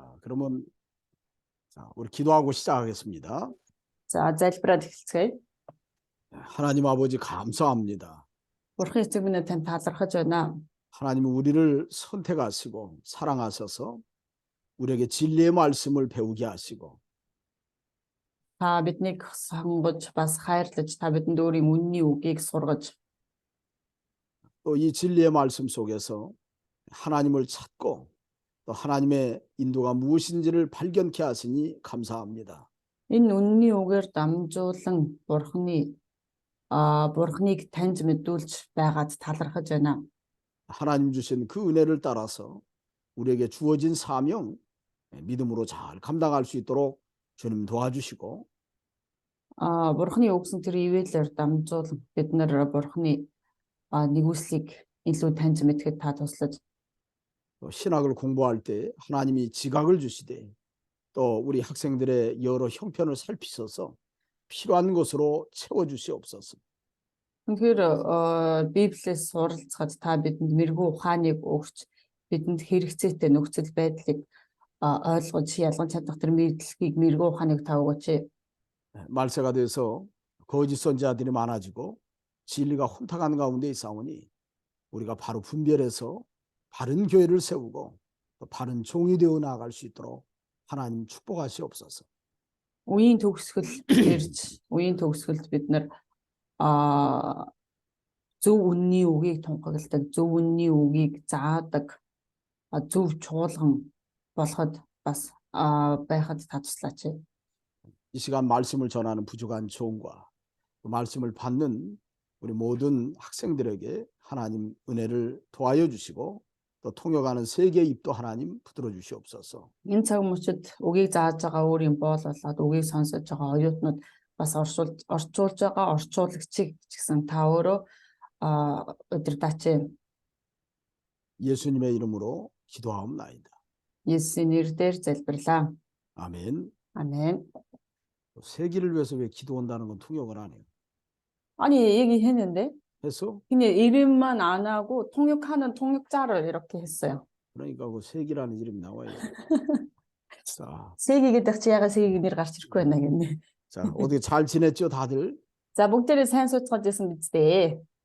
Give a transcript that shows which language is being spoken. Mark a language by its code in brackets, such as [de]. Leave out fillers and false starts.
[ko] 그러면 우리 기도하고 시작하겠습니다. [mn] За залбираад эхэлцгээе. [ko] 하나님 아버지 감사합니다. [mn] Бурхан эцэг минь танд талархаж байна. [ko] 하나님은 우리를 선택하시고 사랑하셔서 우리에게 진리의 말씀을 배우게 하시고 [mn] Та биднийг сонгож бас хайрлаж та бидэнд өөрийн үнний үгийг сургаж [ko] 또 이 진리의 말씀 속에서 하나님을 찾고 또 하나님의 인도가 무엇인지를 발견케 하시니 감사합니다. [mn] энэ үнний үгээр дамжуулан Бурханыг таньж мэдүүлж байгаад талархаж байна. [ko] 하나님 주신 그 은혜를 따라서 우리에게 주어진 사명 믿음으로 잘 감당할 수 있도록 주님 도와주시고 [mn] Бурханы өгсөн тэр ивэлээр дамжуулан бид нар Бурханы нэгүслийг илүү таньж мэдхэд та туслаж [ko] 또 신학을 공부할 때 하나님이 지각을 주시되 또 우리 학생들의 여러 형편을 살피셔서 필요한 것으로 채워주시옵소서. [mn] Тэгэхээр Библиэс суралцахад та бидэнд мэрэгүү ухааныг өгч бидэнд хэрэгцээтэй нөхцөл байдлыг ойлгож ялган чадах тэр мэдлэгийг мэрэгүү ухааныг та өгөөч. [ko] 말세가 돼서 거짓 선지자들이 많아지고 진리가 혼탁한 가운데 있사오니 우리가 바로 분별해서 바른 교회를 세우고 또 바른 종이 되어 나아갈 수 있도록 하나님 축복하시옵소서. [mn] Үеийн төгсгөл ирж үеийн төгсгөлд бид нар зөв үнний үгийг тунхагладаг, зөв үнний үгийг заадаг, зөв чуулган болоход бас байхад та туслаач. [ko] 이 시간 말씀을 전하는 부족한 종과 그 말씀을 받는 우리 모든 학생들에게 하나님 은혜를 도와여 주시고 또 통역하는 세계의 입도 하나님 붙들어 주시옵소서. [mn] Энэ цаг мөчид үгийг зааж байгаа өөрийн боол болоод үгийг сонсож байгаа оюутнууд бас орчуулж байгаа орчуулагчийг ч гэсэн та өөрөө удирдаач. [ko] 예수님의 이름으로 기도하옵나이다. 예수의 [mn] нэрээр залбирлаа. [ko] 아멘. 아멘. 세기를 위해서 왜 기도한다는 건 통역을 안 해요? 아니 얘기했는데 했어? 그냥 이름만 안 하고 통역하는 통역자를 이렇게 했어요. 그러니까 그 세기라는 이름이 나와요. 자, [mn] 세기 гэдэг чи ягаад 세기 нэр гарч ирэхгүй байна гэнэ. [ko] 자, 어떻게 잘 지냈죠, 다들? [mn] За бүгдээрээ сайн сууцгаж байсан биз дээ.